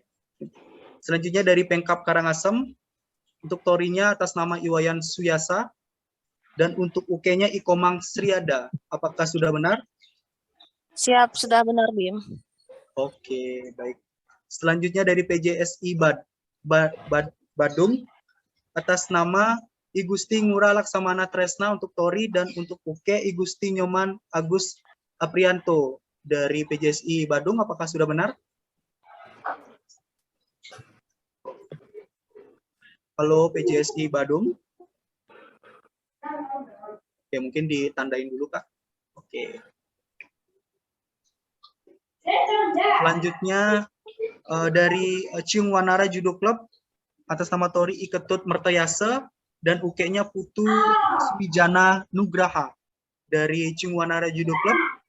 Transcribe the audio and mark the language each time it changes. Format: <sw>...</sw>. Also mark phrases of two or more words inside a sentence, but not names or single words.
<id>Selanjutnya dari Pengkap Karangasem, untuk Torinya atas nama Iwayan Suyasa dan untuk Uke-nya Ikomang Sriada. Apakah sudah benar? Siap, sudah benar, Bim. Oke, baik. Selanjutnya dari PJSI Badung atas nama I Gusti Ngurah Laksamana Tresna untuk Tori dan untuk Uke I Gusti Nyoman Agus Aprianto dari PJSI Badung. Apakah sudah benar? Halo PJSI Badung. Oke, mungkin ditandain dulu, Kak. Oke. Selanjutnya dari Ciung Wanara Judo Club atas nama Tori Iketut Mertayase dan Uke-nya Putu Swijana Nugraha dari Ciung Wanara Judo Club.</id>